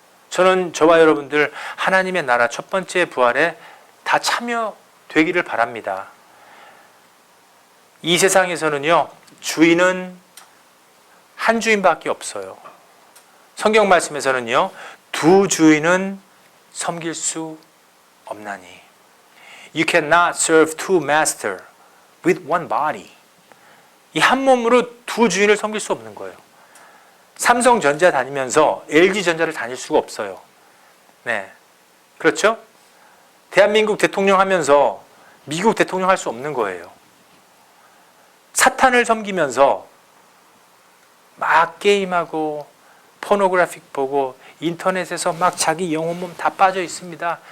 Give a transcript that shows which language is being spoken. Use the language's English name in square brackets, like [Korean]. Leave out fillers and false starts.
[Korean] 저는 저와 여러분들 하나님의 나라 첫 번째 부활에 다 참여되기를 바랍니다. 이 세상에서는요, 주인은 한 주인밖에 없어요. 성경 말씀에서는요, 두 주인은 섬길 수 없나니. [English] You cannot serve two masters with one body. [Korean] 이 한 몸으로 두 주인을 섬길 수 없는 거예요. 삼성전자 다니면서 LG전자를 다닐 수가 없어요. 네, 그렇죠? 대한민국 대통령 하면서 미국 대통령 할 수 없는 거예요. 사탄을 섬기면서 막 게임하고 포노그래픽 보고 인터넷에서 막 자기 영혼 몸 다 빠져 있습니다.